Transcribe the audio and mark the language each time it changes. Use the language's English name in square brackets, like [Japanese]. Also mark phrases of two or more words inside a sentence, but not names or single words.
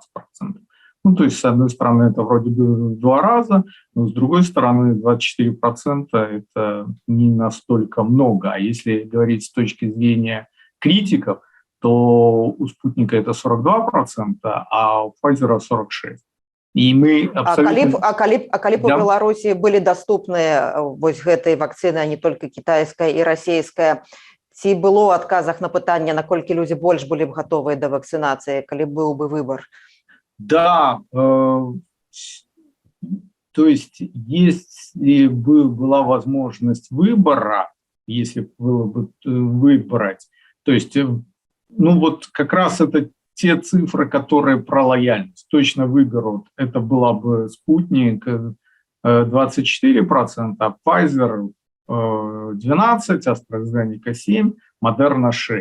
[Russian] То есть, с одной стороны, это вроде бы в 2 раза, но с другой стороны, 24% это не настолько много. А если говорить с точки зрения критиков, то у спутника это 42%, а у Pfizer 46%. [Belarusian] І мы абсолютно... калі у Беларусі былі даступныя вось гэтай вакцыны, [Russian] а не только [Belarusian] кітайская і расійская, ці было ў адказах на пытанне, наколькі людзі больш былі б гатовыя да вакцынацыі, калі быў бы выбор? [Russian] Да, то есть если бы была возможность выбора, если было бы выбрать, то есть, вот как раз это те цифры, которые про лояльность точно выберут, это была бы спутник 24%, а Pfizer 12%, AstraZeneca 7%, Moderna 6%.